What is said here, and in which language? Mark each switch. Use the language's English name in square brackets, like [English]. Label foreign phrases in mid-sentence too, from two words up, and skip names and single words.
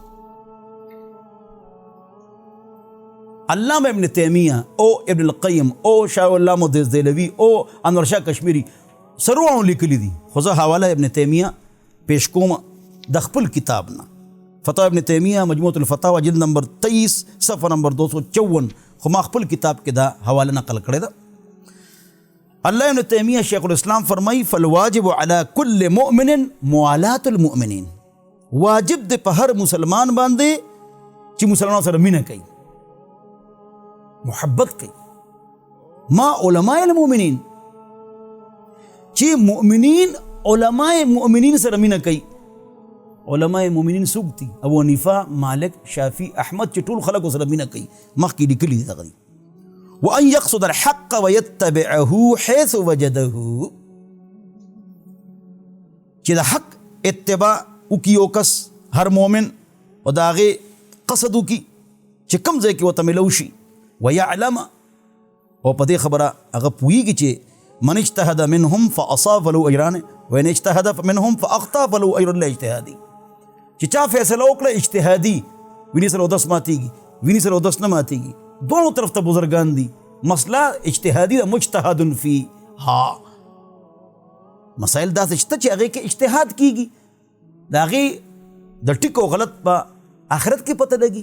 [Pashto] علامه ابن تیمیه او ابن القیم او شاه علامه دهلوي او انور شاه کشمیری سروانو لیکلي دي، خو زه حواله ابن تیمیه پیش کوم د خپل کتاب نه. فتاوی ابن تیمیه مجموعة الفتاوی جلد نمبر 23 صفحه نمبر 254، خو ما خپل کتاب کې دا حواله نقل کړی ده. الله ابن تیمیہ شیخ الاسلام فرمائی [Arabic] فالواجب علی کل مؤمن موالات المؤمنین، [Pashto] واجب دے په هر مسلمان باندې چې مسلمان سره مینه کوي، محبت کوي. [Arabic] ما علماء المؤمنین [Pashto] چې مؤمنین علماء مؤمنین سره مینه کوي. علماء مؤمنین څوک دي؟ ابو حنیفه، مالک، شافعی، احمد چې ټول خلکو سره مینه کوي. مخکې لیکلي دي دغه دي. [Arabic] وأن يقصد الحق ويتبعه حيث وجده، [Pashto] چې د حق اتباع وکي یو کس هر مؤمن او د هغې قصد وکي چې کوم ځای کې ورته ملو شي. [Arabic] ويعلم [Pashto] او په دې خبره هغه پوهېږي چې [Arabic] من اجتهد منهم فأصاب فله أجران وإن اجتهد منهم فأخطأ فله أجر الاجتهادي، [Pashto] چې چا فیصله وکړه اجتهادي، ویني سره اودس ماتېږي، ویني سره اودس نه ماتېږي، دونوں طرف ته بزرگان دي. مسله اجتهادي ده، [Arabic] مجتهد فی ها، [Pashto] مسائل داسې شته چې هغې کې اجتهاد کیږي، د هغې د ټیک او غلط په آخرت کې پته لګي.